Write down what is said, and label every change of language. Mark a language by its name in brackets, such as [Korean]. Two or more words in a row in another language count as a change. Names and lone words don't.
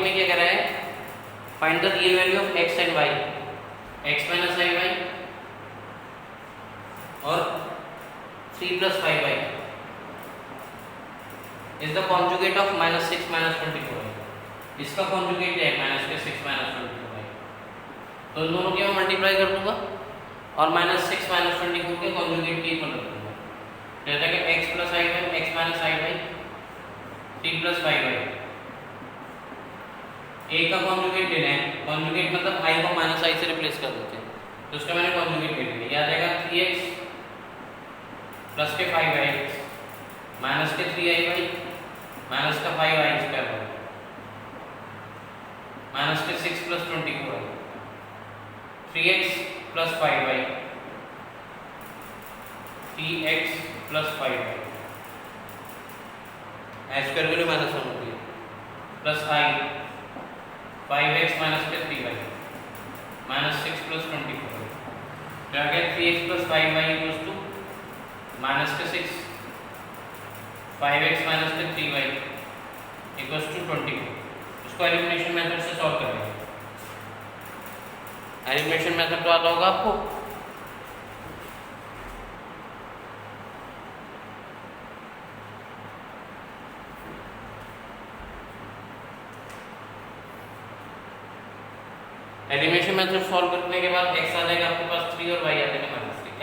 [Hindi] में क्या कह रहा है [English] find the real value of x and y, x minus i y और 3 + 5y is the conjugate of -6 -24y. [Hindi] इसका कॉन्जुगेट है -6 -24y, तो इन दोनों के मैं मल्टीप्लाई कर दूंगा और -6 -24 के कॉन्जुगेट के इक्वल रख दूंगा। जैसा कि x + iy x - iy 3 + 5y। a का कॉन्जुगेट लेना है, कॉन्जुगेट मतलब i को -i से रिप्लेस कर देते हैं, तो उसका मैंने कॉन्जुगेट ले लिया। याद आएगा 3x + 5y - 3iy - 5y² -6 + 24y 3x + 5y 3x + 5y h² वैल्यू -1 होती है प्लस i 5x - 3y -6 + 24y। तो आ गया 3x + 5y = -6 5x - 3y = 24। इसको [English] elimination method [Hindi] से सॉल्व करेंगे। [English] elimination method [Hindi] तो आता होगा आपको। [English] elimination method [Hindi] सॉल्व करने के बाद x आ जाएगा आपके पास 3 और y आ जाएगा -3।